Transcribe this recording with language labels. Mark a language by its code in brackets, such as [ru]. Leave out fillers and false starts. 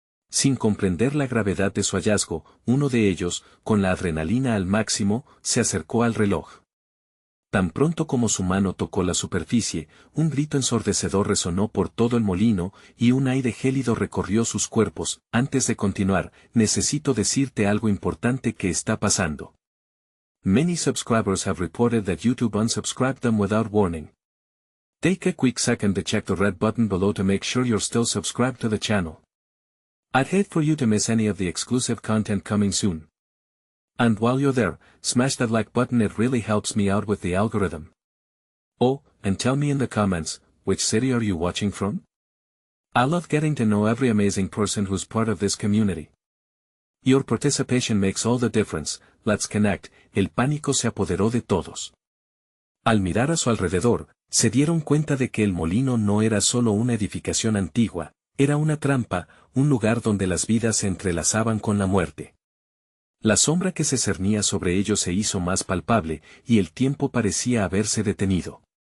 [es] Sin comprender la gravedad de su hallazgo, uno de ellos, con la adrenalina al máximo, se acercó al reloj. Tan pronto como su mano tocó la superficie, un grito ensordecedor resonó por todo el molino, y un aire gélido recorrió sus cuerpos. Antes de continuar, necesito decirte algo importante que está pasando. [en] Many subscribers have reported that YouTube unsubscribed them without warning. Take a quick second to check the red button below to make sure you're still subscribed to the channel. I'd hate for you to miss any of the exclusive content coming soon. And while you're there, smash that like button, it really helps me out with the algorithm. Oh, and tell me in the comments, which city are you watching from? I love getting to know every amazing person who's part of this community. Your participation makes all the difference. Let's connect. [es] El pánico se apoderó de todos. Al mirar a su alrededor, se dieron cuenta de que el molino no era solo una edificación antigua, era una trampa, un lugar donde las vidas se entrelazaban con la muerte. La sombra que se cernía sobre ellos se hizo más palpable, y el tiempo parecía haberse detenido.